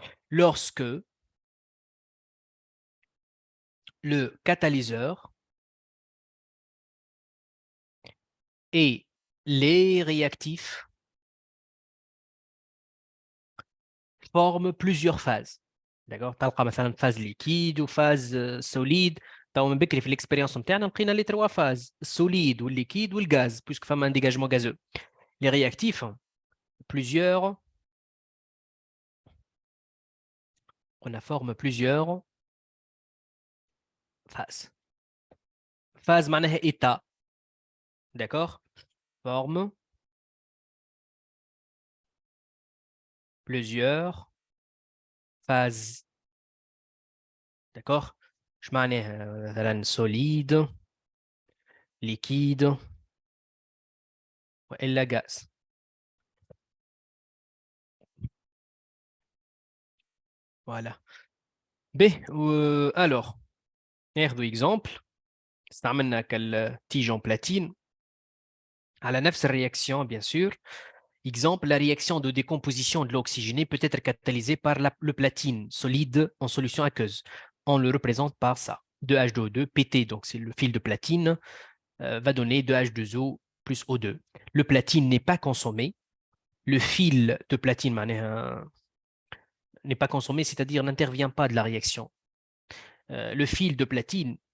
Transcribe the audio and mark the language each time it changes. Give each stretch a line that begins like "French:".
French: lorsque le catalyseur et les réactifs forment plusieurs phases. D'accord?
Arabic: تلقى مثلا
French: phase liquide ou phase solide.
Arabic: تو من بكري في الاكسبيريونس نتاعنا لقينا لي 3 phases السوليد والليكيد والغاز puisque فما
French: un dégagement gazeux. Les réactifs plusieurs on forme plusieurs phases. phase معناها état. D'accord? Forme plusieurs phases. D'accord? Je
Arabic: معناها مثلا
French: solide liquide والا gaz. Voilà. B. Alors ناخذ exemple.
Arabic: استعملنا كالتيج en platine على نفس الرياكسيون
French: bien sûr. Exemple, la réaction de décomposition de l'oxygéné peut être catalysée par le platine solide en solution aqueuse. On le représente par ça. 2H2O2 PT, donc c'est le fil de platine, va donner 2H2O plus O2. Le platine n'est pas consommé. Le fil de platine n'est pas consommé, c'est-à-dire n'intervient pas de la réaction. Le fil de platine